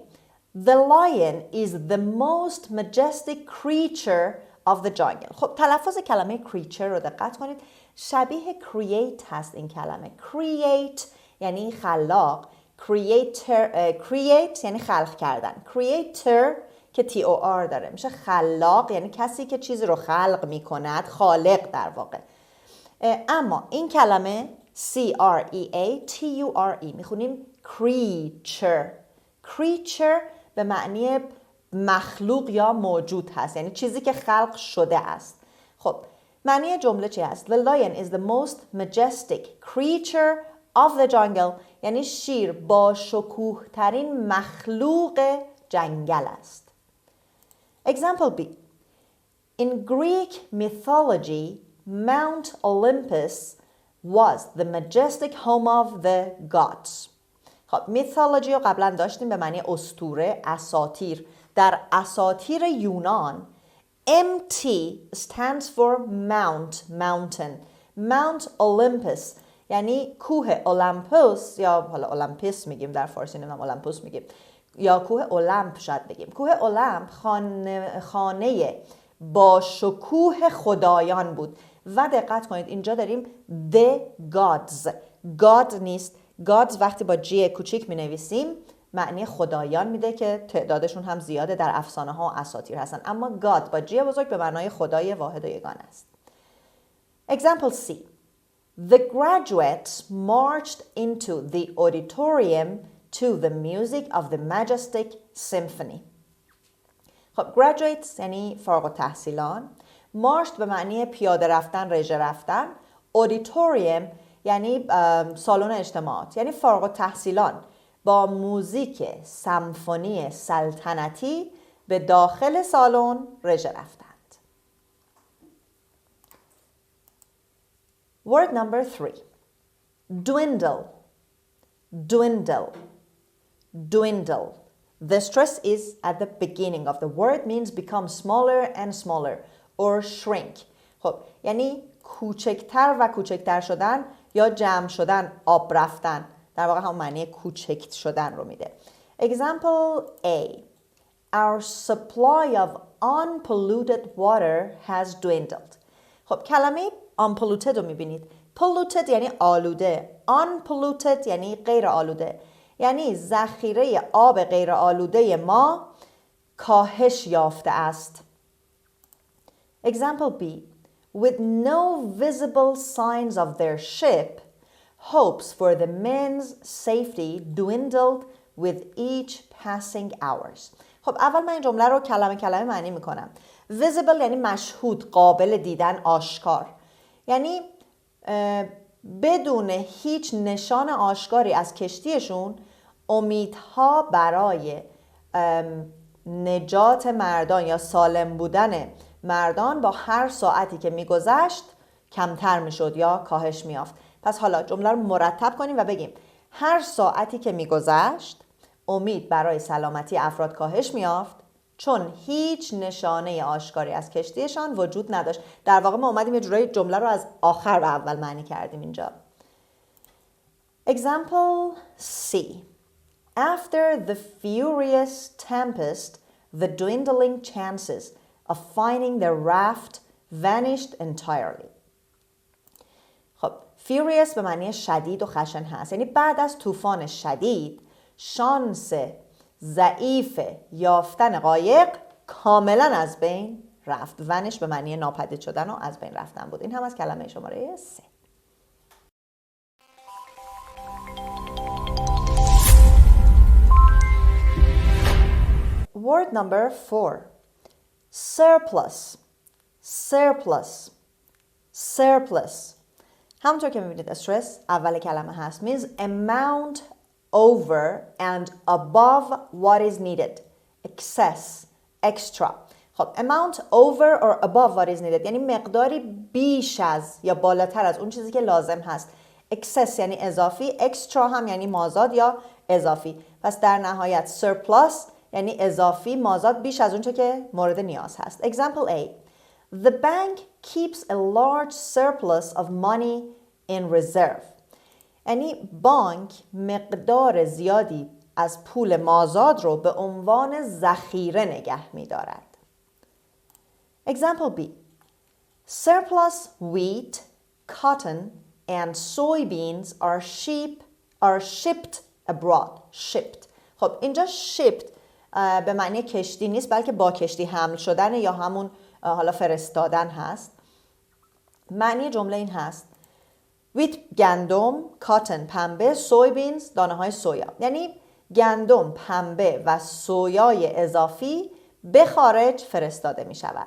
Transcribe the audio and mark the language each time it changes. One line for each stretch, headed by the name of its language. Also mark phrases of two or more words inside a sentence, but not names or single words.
English: The lion is the most majestic creature of the jungle.
Persian: خب تلفظ کلمه creature رو دقت کنید، شبیه create هست این کلمه. create یعنی خلاق، create یعنی خلق کردن، creator که TOR داره میشه خلاق، یعنی کسی که چیزی رو خلق میکند، خالق در واقع. اما این کلمه CREATURE میخونیم creature. creature به معنی مخلوق یا موجود هست، یعنی چیزی که خلق شده است. خب معنی جمله چی هست؟
English: The lion is the most majestic creature of the jungle،
Persian: یعنی شیر با شکوه ترین مخلوق جنگل است.
English: Example B. In Greek mythology, Mount Olympus was the majestic home of the gods.
Persian: خب mythology رو قبلا داشتیم به معنی اسطوره، اساطیر. در اساطیر یونان
English: MT stands for mount, mountain.
Persian: Mount Olympus یعنی کوه اولمپوس، یا حالا اولمپیس میگیم در فارسی، نمیدونم اولمپوس میگیم، یا کوه اولمپ شاید بگیم. کوه اولمپ خانه با شکوه خدایان بود. و دقت کنید اینجا داریم
English: the gods.
Persian: God نیست. gods وقتی با G کوچیک می نویسیم معنی خدایان میده که تعدادشون هم زیاده، در افسانه ها و اساطیر هستن. اما God با G بزرگ به معنای خدای واحد و یگانه است.
English: Example C. The graduates marched into the auditorium to the music of the majestic symphony.
Persian: خب graduates یعنی فارغ التحصیلان، مارشت به معنی پیاده رفتن، رژه رفتن، auditorium یعنی سالن اجتماعات، یعنی فارغ التحصیلان با موزیک سمفونی سلطنتی به داخل سالن رژه رفتند.
English: Word number 3. Dwindle. Dwindle. Dwindle. The stress is at the beginning of the word, means become smaller and smaller or shrink.
Persian: خب یعنی کوچکتر و کوچکتر شدن یا جمع شدن، آب رفتن، در واقع هم معنی کوچکت شدن رو میده.
English: Example A. Our supply of unpolluted water has dwindled.
Persian: خب کلمه unpolluted رو میبینید. polluted یعنی آلوده، unpolluted یعنی غیر آلوده، یعنی ذخیره آب غیر آلوده ما کاهش یافته است.
English: Example B. With no visible signs of their ship, hopes for the men's safety dwindled with each passing hours.
Persian: خب اول من این جمله رو کلمه کلمه معنی میکنم. Visible یعنی مشهود، قابل دیدن، آشکار. یعنی بدون هیچ نشان آشکاری از کشتیشون، امیدها برای نجات مردان یا سالم بودن مردان با هر ساعتی که میگذشت کمتر میشد یا کاهش میافت. پس حالا جمله رو مرتب کنیم و بگیم هر ساعتی که میگذشت امید برای سلامتی افراد کاهش میافت چون هیچ نشانه آشکاری از کشتیشان وجود نداشت. در واقع ما اومدیم یه جورایی جمله رو از آخر به اول معنی کردیم اینجا.
English: Example C. After the furious tempest, the dwindling chances of finding the raft vanished entirely.
Persian: خب furious به معنی شدید و خشن هست، یعنی بعد از طوفان شدید شانس ضعیف یافتن قایق کاملا از بین رفت. ونش به معنی ناپدید شدن و از بین رفتن بود. این هم از کلمه شماره 3.
English: Word number 4. Surplus. Surplus. Surplus.
Persian: همونطور که میبینید استرس اول کلمه هست.
English: means amount over and above what is needed. excess, extra.
Persian: خب
English: amount over or above what is needed
Persian: یعنی مقداری بیش از یا بالاتر از اون چیزی که لازم هست. excess یعنی اضافی، extra هم یعنی مازاد یا اضافی. پس در نهایت surplus یعنی اضافی، مازاد، بیش از اون چه که مورد نیاز هست.
English: Example A. The bank keeps a large surplus of money in reserve.
Persian: یعنی بانک مقدار زیادی از پول مازاد رو به عنوان ذخیره نگه می دارد.
English: Example B. Surplus wheat, cotton and soybeans are shipped abroad. Shipped.
Persian: خب اینجا shipped به معنی کشتی نیست بلکه با کشتی حمل شدن یا همون حالا فرستادن هست. معنی جمله این هست wheat گندم، cotton پنبه، soybeans دانه های سویا. یعنی گندم، پنبه و سویای اضافی به خارج فرستاده می شود.